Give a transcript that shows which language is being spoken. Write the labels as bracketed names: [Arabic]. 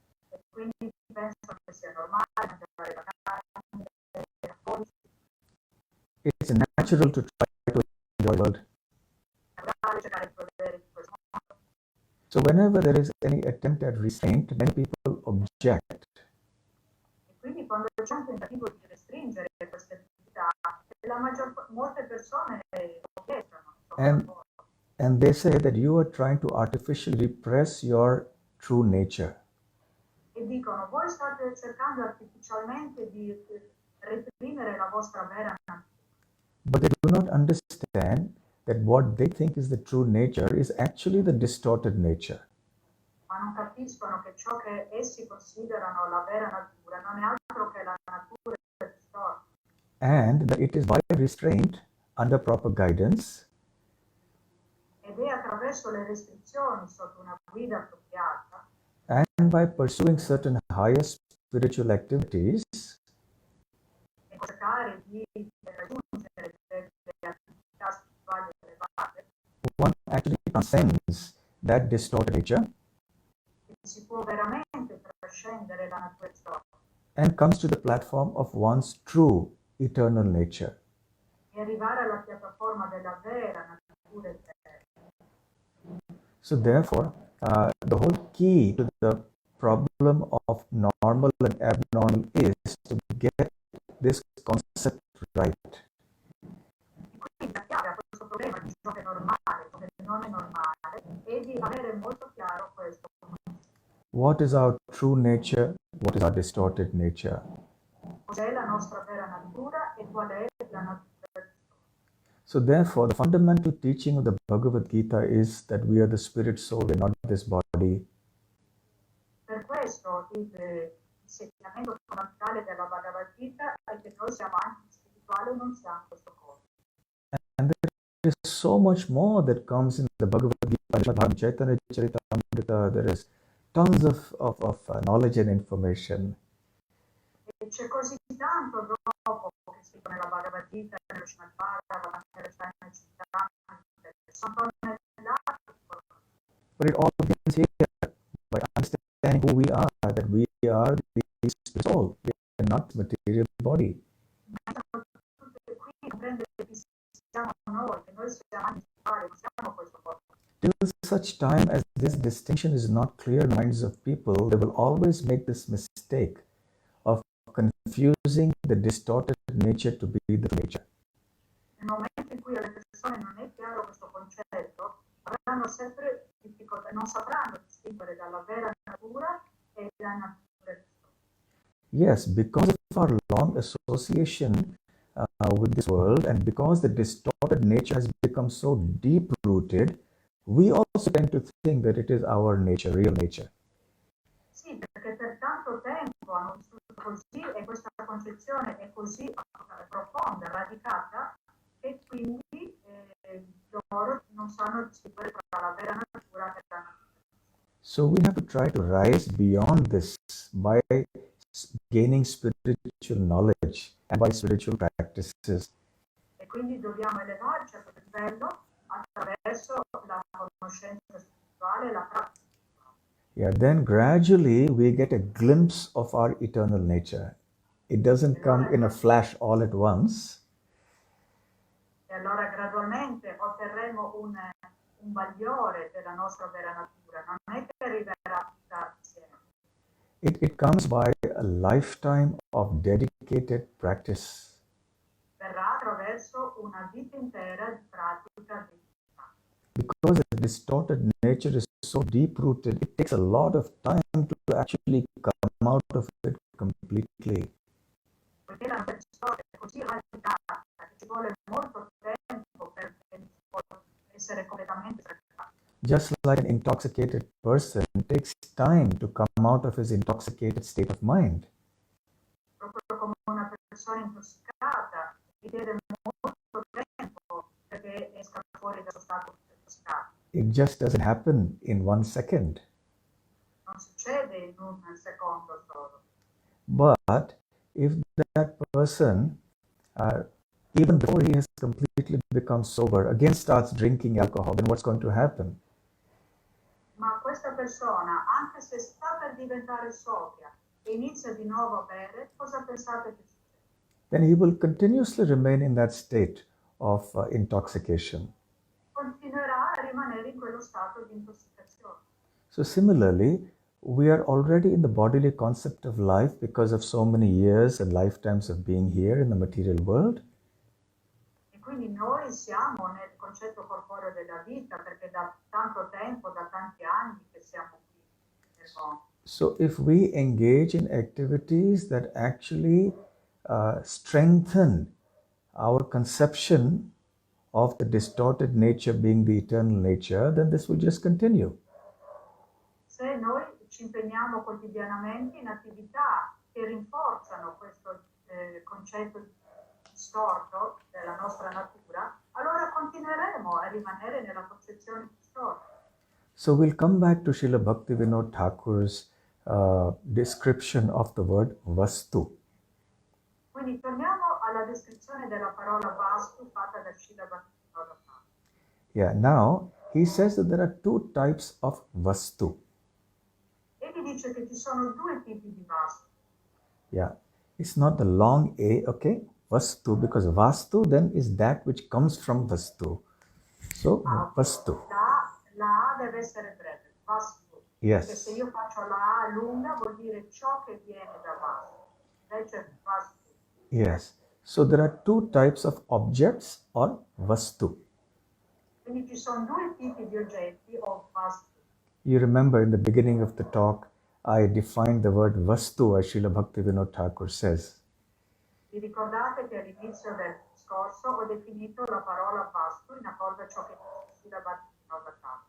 [Italian] E quindi pensano che sia normale mangiare la carne, alcolici, [English] it's natural to try to enjoy the world. [Italian] naturale cercare di godere di questo mondo. [English] So whenever there is any attempt at restraint, many people object. [Italian] E quindi quando c'è un tentativo di restringere queste attività, molte persone obiettano. [English] And they say that you are trying to artificially repress your true nature. [Italian] E dicono, voi state cercando artificialmente di reprimere la vostra vera natura. [English] But they do not understand that what they think is the true nature is actually the distorted nature. [Italian] Ma non capiscono che ciò che essi considerano la vera natura non è altro che la natura distorta. [English] And that it is by restraint, under proper guidance, [Italian] Ed è attraverso le restrizioni sotto una guida appropriata [English] and by pursuing certain higher spiritual activities [Italian] e cercare di raggiungere delle attività spirituali elevate, [English] one actually transcends that distorted nature [Italian] si può veramente trascendere la natura distorta [English] and comes to the platform of one's true eternal nature. [Italian] e arrivare alla piattaforma della vera natura eterna. [English] So therefore, the whole key to the problem of normal and abnormal is to get this concept right. [Italian] Quindi la chiave a questo problema di ciò che è normale, ciò che non è normale, è di avere molto chiaro questo. [English] What is our true nature? What is our distorted nature? [Italian] Cos'è la nostra vera natura e qual è la natura distorta. [English] So therefore, the fundamental teaching of the Bhagavad Gita is that we are the spirit soul, we are not this body. [Italian] Per questo l'insegnamento fondamentale della Bhagavad Gita è che noi siamo anche spirituali e non siamo questo corpo. [English] And there is so much more that comes in the Bhagavad Gita, Chaitanya Charitamrita. There is tons of knowledge and information. [Italian] E c'è così tanto dopo che scritto nella Bhagavad Gita, nello Srimad Bhagavatam, nelle Chaitanya Charitamrita, sono tonnellate. [English] But it all begins here by understanding who we are, that we are the spirit soul, we are not material body. [Italian] Tutte qui comprendere chi siamo noi, che noi siamo anche spirituali, non siamo questo corpo. [English] Till such time as this distinction is not clear in the minds of people, they will always make this mistake of confusing the distorted nature to be the nature. [Italian] Nel momento in cui alle persone non è chiaro questo concetto, avranno sempre difficoltà, non sapranno distinguere dalla vera natura e la natura distorta. [English] Yes, because of our long association with this world, and because the distorted nature has become so deep-rooted, we also tend to think that it is our nature, real nature. [Italian] Sì, perché per tanto tempo hanno vissuto così e questa concezione è così profonda, radicata, che quindi loro non sanno distinguere tra la vera natura e la natura. [English] So we have to try to rise beyond this by gaining spiritual knowledge and by spiritual practices. [Italian] E quindi dobbiamo elevarci a quel livello attraverso la conoscenza spirituale e la pratica. [English] Yeah, then gradually we get a glimpse of our eternal nature. It doesn't come in a flash all at once. [Italian] E allora gradualmente otterremo un bagliore della nostra vera natura, non è che arriverà tutta insieme. [English] It comes by a lifetime of dedicated practice. [Italian] Verrà attraverso una vita intera di pratica di [English] Because the distorted nature is so deep-rooted, it takes a lot of time to actually come out of it completely. [Italian] Poiché la persona è così radicata che ci vuole molto tempo per essere completamente radicata. [English] Just like an intoxicated person, it takes time to come out of his intoxicated state of mind. [Italian] Proprio come una persona intossicata richiede molto tempo perché esca fuori dallo stato intossicato. [English] It just doesn't happen in 1 second. [Italian] Non succede in un secondo solo. [English] But if that person, even before he has completely become sober, again starts drinking alcohol, then what's going to happen? [Italian] Ma questa persona, anche se sta per diventare sobria e inizia di nuovo a bere, cosa pensate che succede? [English] Then he will continuously remain in that state of intoxication. [Italian] Continuerà a rimanere in quello stato di intossicazione. [English] So similarly, we are already in the bodily concept of life because of so many years and lifetimes of being here in the material world. [Italian] E quindi noi siamo nel concetto corporeo della vita perché da tanto tempo, da tanti anni che siamo qui nel mondo. [English] So if we engage in activities that actually strengthen our conception of the distorted nature being the eternal nature, then this will just continue. [Italian] Se noi ci impegniamo quotidianamente in attività che rinforzano questo concetto distorto della nostra natura, allora continueremo a rimanere nella concezione distorta. [English] So we'll come back to Srila Bhaktivinoda Thakur's description of the word vastu. [Italian] Quindi torniamo alla descrizione della parola vastu fatta da Srila Bhaktivinoda Thakur. [English] Yeah, now he says that there are two types of vastu. [Italian] Egli dice che ci sono due tipi di vastu. [English] Yeah, it's not the long A, okay? Vastu, because vastu then is that which comes from vastu. So, vastu. [Italian] La A deve essere breve, vastu. [English] Yes. [Italian] Perché se io faccio la A lunga vuol dire ciò che viene da vastu. Invece vastu. [English] Yes. So there are two types of objects or vastu. [Italian] Quindi ci sono due tipi di oggetti o vastu. [English] You remember in the beginning of the talk, I defined the word vastu as Srila Bhaktivinoda Thakur says. [Italian] Vi ricordate che all'inizio del discorso ho definito la parola vastu in accordo a ciò che Srila Bhaktivinoda Thakur.